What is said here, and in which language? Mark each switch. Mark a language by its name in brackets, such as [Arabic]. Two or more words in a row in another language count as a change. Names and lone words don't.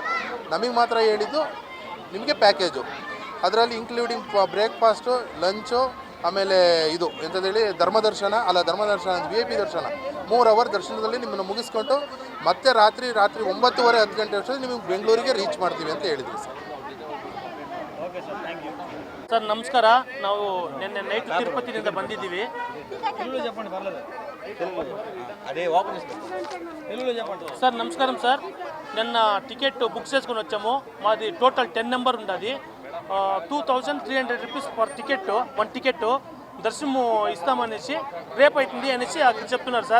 [Kannada] ನಮಗೆ ಮಾತ್ರ ಹೇಳಿದ್ದು ನಿಮಗೆ ಪ್ಯಾಕೇಜು, ಅದರಲ್ಲಿ [English] including breakfast, lunch, [Kannada] ಆಮೇಲೆ ಇದು ಎಂಥದ್ದೇಳಿ ಧರ್ಮದರ್ಶನ VIP ದರ್ಶನ 3 ಅವರ್ ದರ್ಶನದಲ್ಲಿ ನಿಮ್ಮನ್ನು ಮುಗಿಸ್ಕೊಂಡು ಮತ್ತೆ ರಾತ್ರಿ 9:30 10 ಗಂಟೆ ಅಷ್ಟೊತ್ತಿಗೆ ನಿಮಗೆ ಬೆಂಗಳೂರಿಗೆ ರೀಚ್ ಮಾಡ್ತೀವಿ ಅಂತ ಹೇಳಿದ್ವಿ ಸರ್. [English] okay sir, thank you. [Kannada] ಸರ್ ನಮಸ್ಕಾರ. ನಾವು ನಿನ್ನೆ ನೈಟ್ తిరుపతిನಿಂದ ಬಂದಿದ್ದೀವಿ. [Telugu] తెలుగులో చెప్పండి, పర్లేదు. సార్ నమస్కారం సార్. నిన్న [English] ticket book [Telugu] చేసుకొని వచ్చాము. మాది టోటల్ 10 నెంబర్ ఉంది. 2,300 [English] rupees per ticket, [Telugu] 1 టికెట్ దర్శనము ఇస్తామనేసి రేపు అవుతుంది అనేసి అక్కడ చెప్తున్నారు సార్.